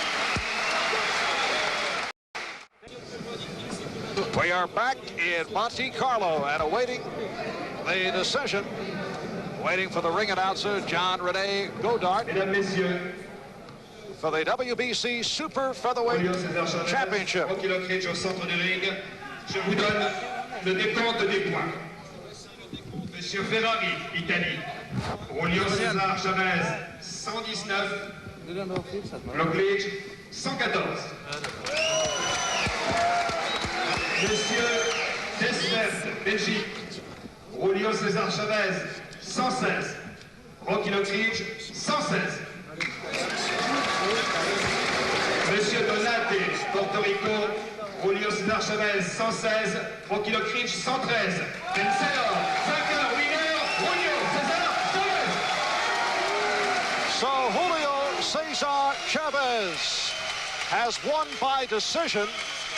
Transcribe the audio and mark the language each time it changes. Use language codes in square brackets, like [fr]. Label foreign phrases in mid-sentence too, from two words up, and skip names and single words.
[en] We are back in Monte Carlo and awaiting the decision. Waiting for the ring announcer, John Rene Godard, for the WBC Super Featherweight Championship. [fr] Rocky Lockridge au centre du ring. Je vous donne le décompte des points. Monsieur Ferrari, Italie. Julio Cesar Chavez, 119. Lockridge, 114. Monsieur Desmet, Belgique. Julio Cesar Chavez, 116. Rocky Lockridge, 116. Monsieur Donate, Porto Rico. Julio Cesar Chavez, 116. Rocky Lockridge, 113. Vencedor, vainqueur, winner, Julio Cesar Chavez. [en] So Julio Cesar Chavez has won by decision